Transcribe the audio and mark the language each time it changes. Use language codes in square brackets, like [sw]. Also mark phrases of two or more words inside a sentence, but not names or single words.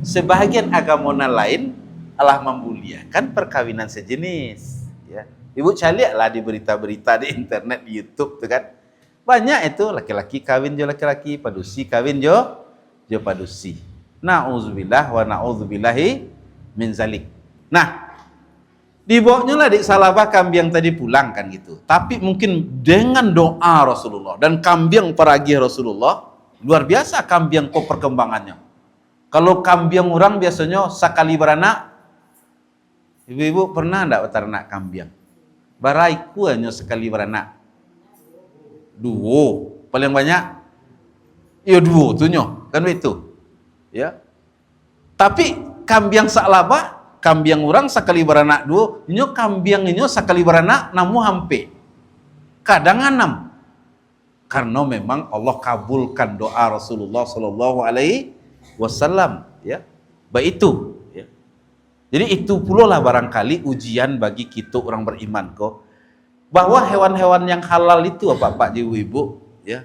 [id] Sebahagian agama lain Allah memuliakan perkawinan sejenis, ya. Ibu carilah di berita-berita di internet, di YouTube tuh kan. [min] Banyak itu laki-laki kawin jo laki-laki, padusi kawin jo padusi. [ar] Na'udzubillah wa na'udzubillahi min zalik. [id] Nah, dibawanya lah di Sa'labah kambiang tadi pulang kan gitu. Tapi mungkin dengan doa Rasulullah dan kambiang peragi Rasulullah, luar biasa kambiang kok perkembangannya. Kalau kambiang orang biasanya sekali beranak, ibu-ibu pernah enggak beternak kambiang? Baraiku hanya sekali beranak. 2, paling banyak. Ya 2 tuh nyo, kan itu. Ya. Tapi kambiang Sa'labah, kambiang orang sekali beranak 2, [min] inyo kambiang inyo sekali beranak namu hampe. [id] Kadang 6. Karena memang Allah kabulkan doa Rasulullah [ar] sallallahu alaihi wasallam, [id] ya. Baik itu, ya. Jadi itu pula lah barangkali ujian bagi kita orang beriman kok, bahwa hewan-hewan yang halal itu apa Pak Ibu Ibu ya.